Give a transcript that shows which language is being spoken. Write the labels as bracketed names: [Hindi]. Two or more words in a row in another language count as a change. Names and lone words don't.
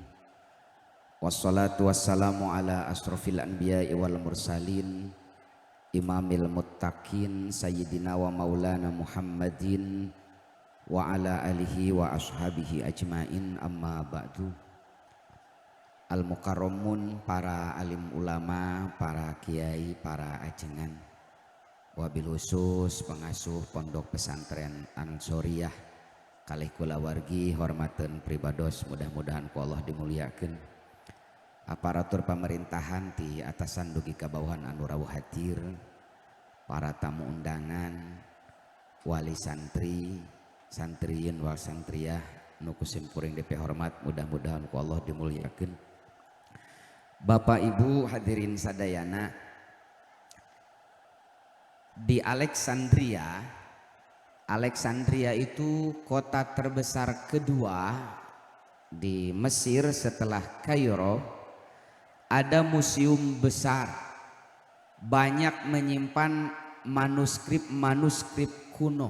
[Arabic] والصلاة والسلام على أشرف الأنبياء والمرسلين إمام المتقين سيدنا ومولانا محمد وعلى آله وأصحابه أجمعين أما بعد. [Sundanese] Al-mukarramun, para alim ulama, para kiai, para ajengan, [Arabic] وبالخصوص [Sundanese] pengasuh pondok pesantren Ansoriyah kalih kula wargi hormaten pribados, mudah-mudahan ku Allah dimuliakeun. Aparatur pemerintahan ti atasan dugi kabawahan anu rawuh hadir, para tamu undangan, wali santri, santriyin wal santriyah nu kusimpuring DP hormat, mudah-mudahan ku Allah dimuliakeun. Bapak Ibu hadirin sadayana, [Indonesian] di Alexandria itu kota terbesar kedua di Mesir setelah Kairo. Ada museum besar, banyak menyimpan manuskrip kuno.